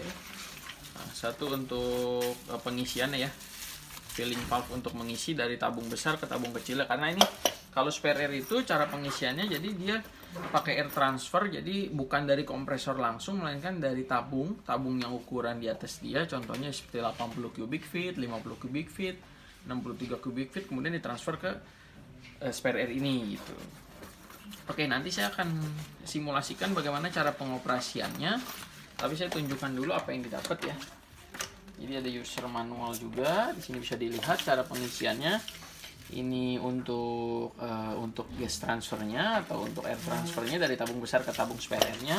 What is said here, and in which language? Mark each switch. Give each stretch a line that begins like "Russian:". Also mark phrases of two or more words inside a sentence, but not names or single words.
Indonesian: Satu untuk pengisiannya ya,
English: filling valve
Indonesian: untuk mengisi dari tabung besar ke tabung kecil, karena ini kalau spare air itu cara pengisiannya jadi dia pakai
English: air transfer,
Indonesian: jadi bukan dari kompresor langsung melainkan dari tabung yang ukuran di atas dia, contohnya seperti 80
English: cubic feet,
Indonesian: 50
English: cubic feet,
Indonesian: 63
English: cubic feet,
Indonesian: kemudian ditransfer ke spare air ini gitu. Oke, nanti saya akan simulasikan bagaimana cara pengoperasiannya, tapi saya tunjukkan dulu apa yang didapat ya. Jadi ada
English: user manual
Indonesian: juga, di sini bisa dilihat cara pengisiannya. Ini untuk gas transfernya atau untuk air transfernya dari tabung besar ke tabung spare airnya.